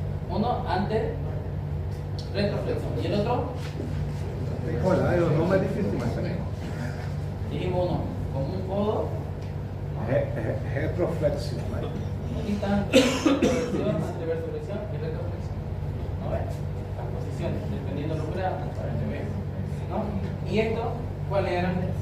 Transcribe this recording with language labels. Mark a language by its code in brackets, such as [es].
[es] Uno antes, retroflexión. ¿Y el otro? [pt] Tem que olhar, o nome é difícil, mas peraí. [es] Dijimos uno con un codo. [pt] Retroflexão, né? [es] Aquí están retroflexión, anteversoflexión y retroflexión. ¿No ves? Las posiciones, dependiendo de los grados, para que vean, ¿no? ¿Y esto cuáles eran?